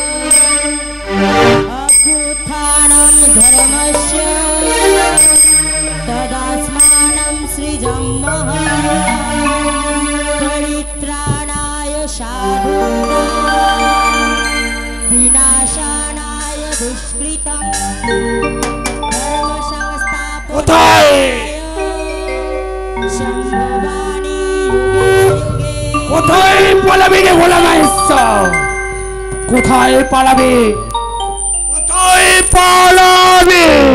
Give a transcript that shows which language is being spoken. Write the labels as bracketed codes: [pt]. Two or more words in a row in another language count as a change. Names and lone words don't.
[sa] अभ्युत्थानं धर्मस्य तदास्मानं सृजामः परित्राणाय साधूनां विनाशानाय दुष्कृतं [bn] কোথায় কোথায় পালাবি রে ভোলা মাইসা? কোথায় পালাবে? কোথায় পালাবে?